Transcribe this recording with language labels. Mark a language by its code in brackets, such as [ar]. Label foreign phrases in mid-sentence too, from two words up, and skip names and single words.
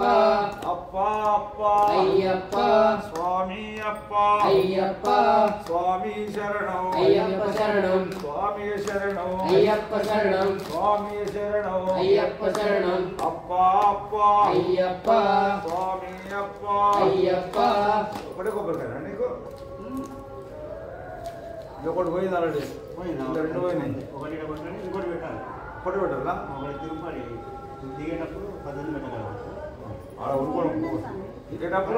[kn] ಅಪ್ಪ ಅಪ್ಪ ಅಯ್ಯಪ್ಪ ಸ್ವಾಮಿಯಪ್ಪ ಅಯ್ಯಪ್ಪ ಸ್ವಾಮಿ ಶರಣಂ ಅಯ್ಯಪ್ಪ ಶರಣಂ ಸ್ವಾಮಿ ಶರಣಂ ಅಯ್ಯಪ್ಪ ಶರಣಂ ಸ್ವಾಮಿ ಶರಣಂ ಅಯ್ಯಪ್ಪ ಶರಣಂ ಅಪ್ಪ ಅಪ್ಪ ಅಯ್ಯಪ್ಪ [te] స్వామియప్ప అయ్యప్ప ఒకటే కొబ్బరికాయ నీకు ఇంకొకటి పోయింది ఆల్రెడీ ఇంకా రెండు పోయినాయి ఒకటి పెట్టాలి ఇంకోటి పెట్టాలి ఒకటి పెట్టాలా ఒకటి తిరుపతి దిగేటప్పుడు 18 పెట్టగలరు ఆడ ఉరుకోవడం ఎక్కేటప్పుడు